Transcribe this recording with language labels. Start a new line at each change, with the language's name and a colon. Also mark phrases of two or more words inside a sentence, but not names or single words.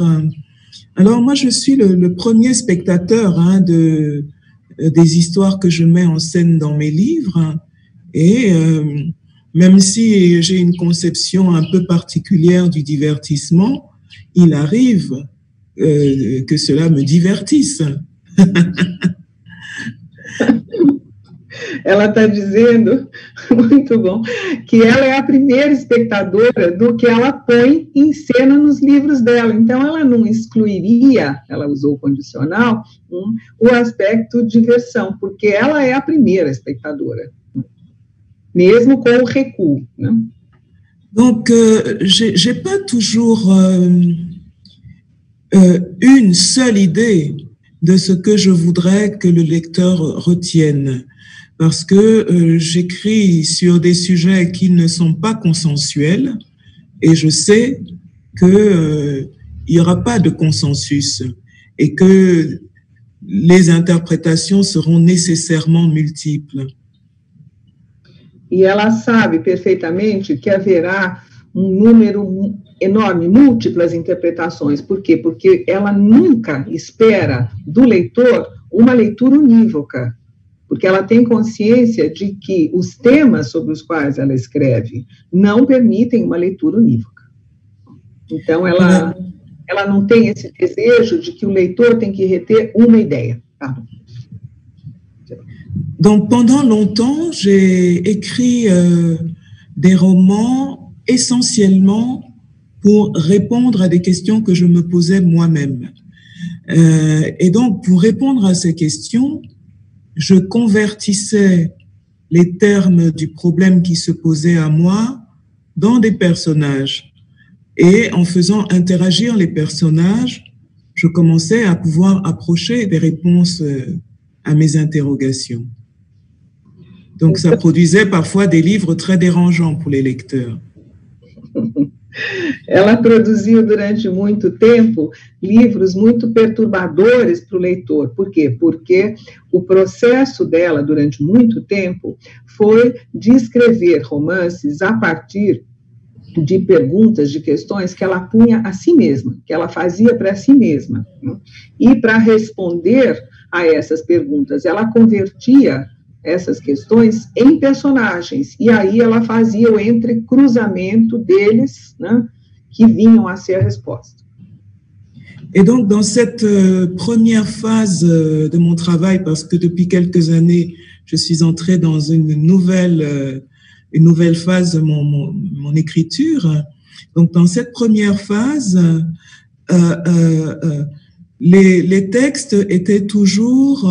French: Alors moi, je suis le premier spectateur des histoires que je mets en scène dans mes livres. Et même si j'ai une conception un peu particulière du divertissement, il arrive que cela me divertisse.
Portuguese: Ela está dizendo, muito bom, que ela é a primeira espectadora do que ela põe em cena nos livros dela. Então, ela não excluiria, ela usou o condicional, o aspecto diversão, porque ela é a primeira espectadora, mesmo com o recuo, né?
French: Donc, j'ai pas toujours une seule idée de ce que je voudrais que le lecteur retienne. Parce que j'écris sur des sujets qui ne sont pas consensuels et je sais qu'il n'y aura pas de consensus et que les interprétations seront nécessairement multiples.
Portuguese: E ela sabe perfeitamente que haverá número enorme, múltiplas interpretações. Por quê? Porque ela nunca espera do leitor uma leitura unívoca, porque ela tem consciência de que os temas sobre os quais ela escreve não permitem uma leitura unívoca. Então, ela não tem esse desejo de que o leitor tem que reter uma ideia. Tá?
French: Donc, pendant longtemps, j'ai écrit des romans essentiellement pour répondre à des questions que je me posais moi-même. Et donc, pour répondre à ces questions, je convertissais les termes du problème qui se posait à moi dans des personnages. Et en faisant interagir les personnages, je commençais à pouvoir approcher des réponses à mes interrogations. Donc, ça produisait parfois des livres très dérangeants pour les lecteurs.
Portuguese: Ela produziu durante muito tempo livros muito perturbadores para o leitor. Por quê? Porque o processo dela, durante muito tempo, foi de escrever romances a partir de perguntas, de questões que ela punha a si mesma, que ela fazia para si mesma. E para responder a essas perguntas, ela convertia essas questões em personagens, e aí ela fazia o entrecruzamento deles, né, que vinham a ser a resposta.
French: Et donc, dans cette première phase de mon travail, parce que depuis quelques années, je suis entrée dans une nouvelle phase de mon écriture. Donc, dans cette première phase, les textes étaient toujours...